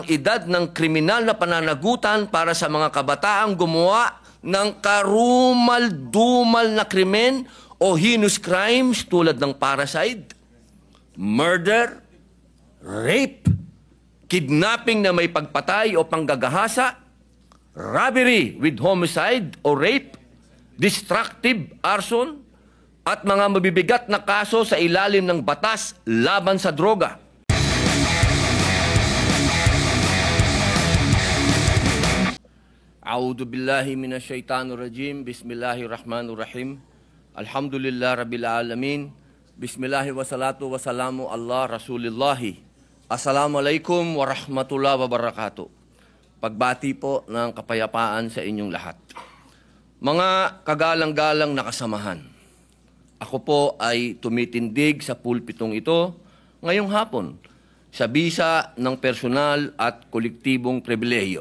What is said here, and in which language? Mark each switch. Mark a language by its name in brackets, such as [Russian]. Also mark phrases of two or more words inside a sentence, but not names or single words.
[Filipino] edad ng kriminal na pananagutan para sa mga kabataang gumawa ng karumal-dumal na krimen o [English] heinous crimes [Filipino] tulad ng [English] parricide, murder, rape, kidnapping [Filipino] na may pagpatay o panggagahasa, [English] robbery with homicide [Filipino] o rape, [English] destructive arson, [Filipino] at mga mabibigat na kaso sa ilalim ng batas laban sa droga. [Arabic] أعوذ بالله من الشيطان الرجيم. بسم الله الرحمن الرحيم. الحمد لله رب العالمين. بسم الله والصلاة والسلام على رسول الله. السلام عليكم ورحمة الله وبركاته. [Filipino] Pagbati po ng kapayapaan sa inyong lahat. Mga kagalang-galang na kasamahan, ako po ay tumitindig sa pulpitong ito ngayong hapon sa bisa ng personal at kolektibong pribilehiyo.